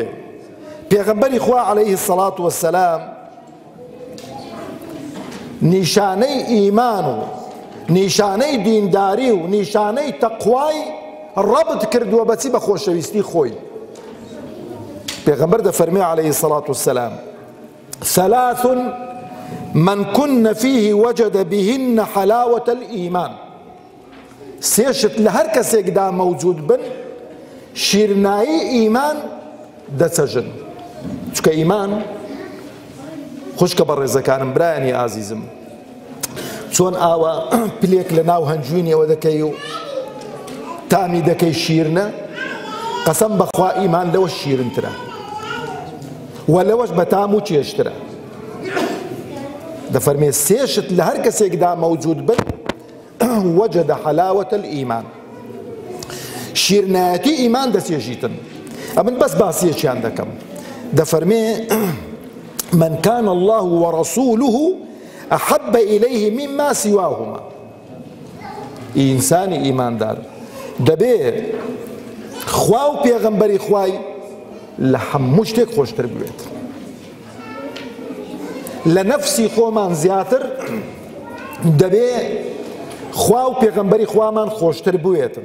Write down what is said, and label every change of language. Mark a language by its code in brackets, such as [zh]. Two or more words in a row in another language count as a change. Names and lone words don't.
[ckb] پێغەمبەری خوا [ar] عەلەیهی السەڵات وەسەلام [ckb] نیشانەی ئیمان و نیشانەی دینداری و نیشانەی تەقوای ڕەبت کردووە بەچی؟ بە خۆشەویستی خۆی. پێغەمبەر دەفەرمێ [ar] عەلەیهی السەڵات وەسەلام ثەلاث من كن فيه وجد بهن حلاوة الإيمان. [ckb] سێشت لە هەر کەسێکدا مەوجود بن شیرنایی ئیمان دەچەژن. چکە ئیمان خوشکە بە ڕێزەکانم، برایانی ئازیزم، چۆن ئاوە پلێک لە ناو هەنجوینی ئەوە دەکەی و تامی دەکەی شیرنە، قەسەم بەخوا ئیمان لەوە شیرنترە و لەوەش بە تام و چێشترە. دەفەرمێ سێشت لە هەر کەسێکدا مەوجود بن [ar] وجد حلاوة الإيمان، [ckb] شیرنایەتی ئیمان دەچێژیتن. ئەمن بەس باسیەکیان دەکەم. [ar] دەفەرمێ من كان الله ورسوله أحب إليه مما سواهما. [ckb] ئینسانی ئیماندار دەبێ خوا و پێغەمبەری خوای لە هەموو شتێک خۆشتر بوێت. لە نەفسی خۆمان زیاتر دەبێ خوا و پێغەمبەری خوامان خۆشتر بوێتن.